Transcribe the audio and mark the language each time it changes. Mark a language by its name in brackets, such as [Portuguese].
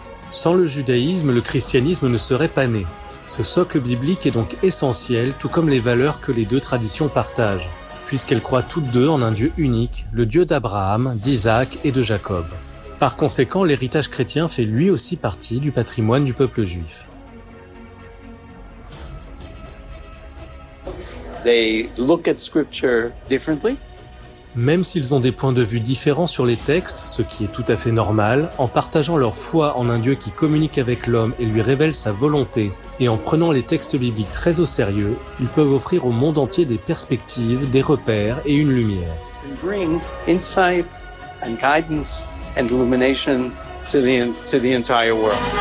[French] Sans le judaïsme, le christianisme ne serait pas né. Ce socle biblique est donc essentiel, tout comme les valeurs que les deux traditions partagent. puisqu'elles croient toutes deux en un Dieu unique, le Dieu d'Abraham, d'Isaac et de Jacob. Par conséquent, l'héritage chrétien fait lui aussi partie du patrimoine du peuple juif. [English] They look at scripture differently. [French] Même s'ils ont des points de vue différents sur les textes, ce qui est tout à fait normal, en partageant leur foi en un Dieu qui communique avec l'homme et lui révèle sa volonté, et en prenant les textes bibliques très au sérieux, ils peuvent offrir au monde entier des perspectives, des repères et une lumière. [English] And bring insight and guidance and illumination to the entire world.